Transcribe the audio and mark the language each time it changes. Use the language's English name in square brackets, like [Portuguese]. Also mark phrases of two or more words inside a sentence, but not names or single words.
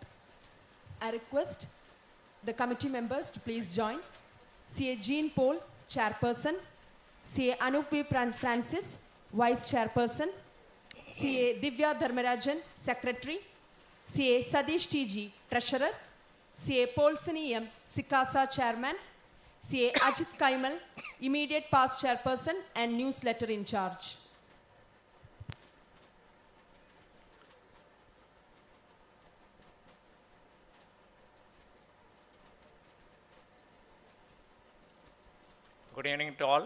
[English] I request the committee members to please join. CA Jean Paul, Chairperson. CA Anup P. Francis, Vice Chairperson. CA Divya Dharmarajan, Secretary. CA Sadish TG, Treasurer. CA Paulsani M, Sikasa Chairman. CA Ajit Kaimal, Immediate Past Chairperson and Newsletter in charge. Good evening to all.